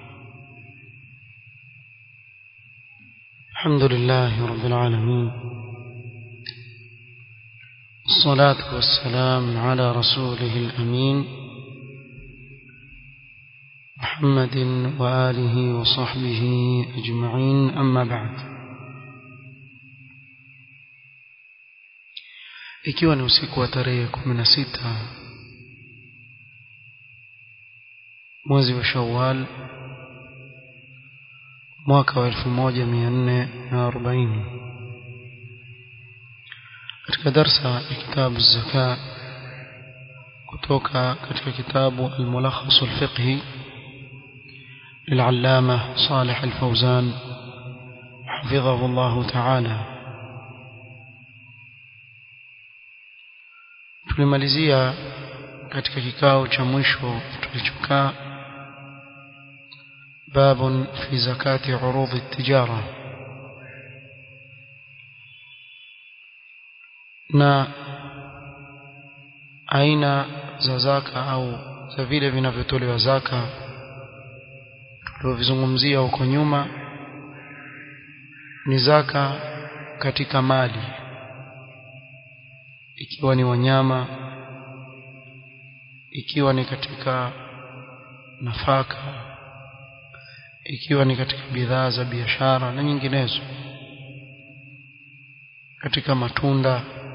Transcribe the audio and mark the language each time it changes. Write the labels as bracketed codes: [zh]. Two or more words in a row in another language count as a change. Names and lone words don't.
[ar] الحمد لله رب العالمين، الصلاة والسلام على رسوله الأمين محمد وآله وصحبه أجمعين، أما بعد. [sw] Ikiwa ni usiku wa tarehe 16 mwezi wa Shawwal mwaka wa 1440, katika darsa ya kitabu zaka kutoka katika kitabu al-Mulakhas al-Fiqhi [ar] للعلامة صالح الفوزان حفظه الله تعالى. [sw] tulimalizia katika kikao cha mwisho tulichokaa [ar] باب في زكاة عروض التجارة، [sw] na aina za zaka au za vile vinavyotolewa zaka tulivyozungumzia huko nyuma ni zaka katika mali, ikiwa ni wanyama, ikiwa ni katika nafaka, ikiwa ni katika bidhaa za biashara na nyinginezo, katika matunda.